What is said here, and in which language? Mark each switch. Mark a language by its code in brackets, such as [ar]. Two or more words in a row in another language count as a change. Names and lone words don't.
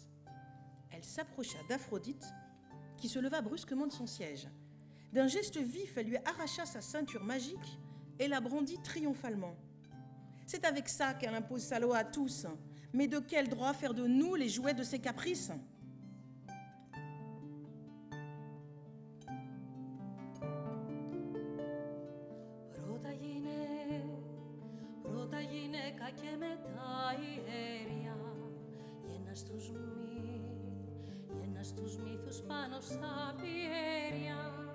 [fr] Elle s'approcha d'Aphrodite, qui se leva brusquement de son siège. D'un geste vif, elle lui arracha sa ceinture magique et la brandit triomphalement. C'est avec ça qu'elle impose sa loi à tous. Mais de quel droit faire de nous les jouets de ses caprices ? [el] Πρώτα γυναίκα και μετά η αίρια. Γέννα στους μύθους πάνω στα πιέρια.